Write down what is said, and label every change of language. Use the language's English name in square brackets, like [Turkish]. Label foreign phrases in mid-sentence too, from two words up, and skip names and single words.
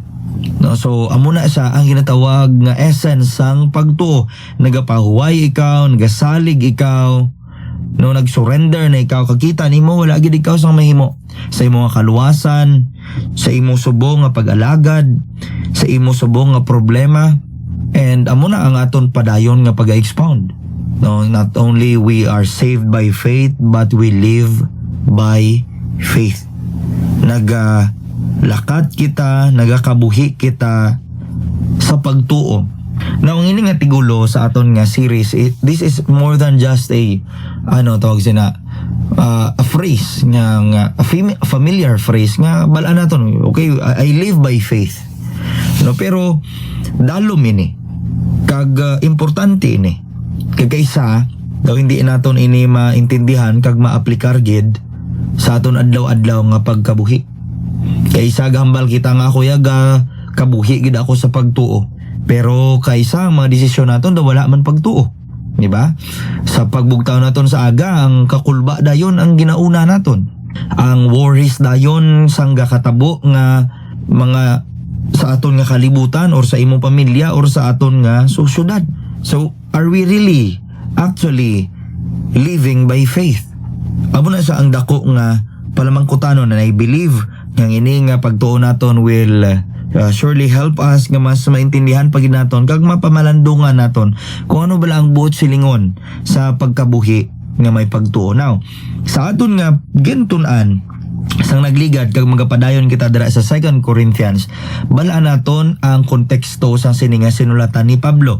[Hiligaynon] No, so amo na siya ang ginatawag nga essence sang pagtuo. Nagapahuway ikaw, nagasalig ikaw, no, [English] nag-surrender na [Hiligaynon] ikaw, kakita nimo wala gid ikaw sang mahimo sa imo nga kaluwasan, sa imo subong nga pag-alagad, sa imo subong nga problema, and amo na ang aton padayon nga pag-expound. [English] No, not only we are saved by faith but we live by faith. [Hiligaynon] Nagalakat kita, nagakabuhi kita sa pagtuo. Now, ang ini nga tigulo sa aton nga series, [English] this is more than just a [Hiligaynon] tawag sina [English] a phrase [Hiligaynon] nga [English] a familiar phrase [Hiligaynon] nga bala naton, [English] okay, I live by faith. [Hiligaynon] No, pero dalom ini kag importante ini kag kaysa daw hindi naton ini maintindihan kag maaplikar gid sa aton adlaw-adlaw nga pagkabuhi. Kaysa gahambal kita nga ako yaga kabuhi gid ako sa pagtuo, pero kaysa mga desisyon naton daw wala man pagtuo, di ba? Sa pagbugtaw naton sa aga, ang kakulba dayon ang ginauna naton. Ang worries dayon sang gakatabo nga mga sa aton nga kalibutan or sa imong pamilya or sa aton nga syudad. [English] So, are we really actually living by faith? [Hiligaynon] Amo na sa ang dako nga palamangkutanon na [English] I believe [Hiligaynon] nga ini nga pagtuo naton [English] will surely help us [Hiligaynon] nga mas maintindihan pag naton kag mapamalandungan naton kung ano bala ang buot silingon sa pagkabuhi nga may pagtuo. Now, sa aton nga gintunan sang nagligad kag magapadayon kita dira sa 2 Corinthians, bala naton ang konteksto sa sininga sinulatan ni Pablo.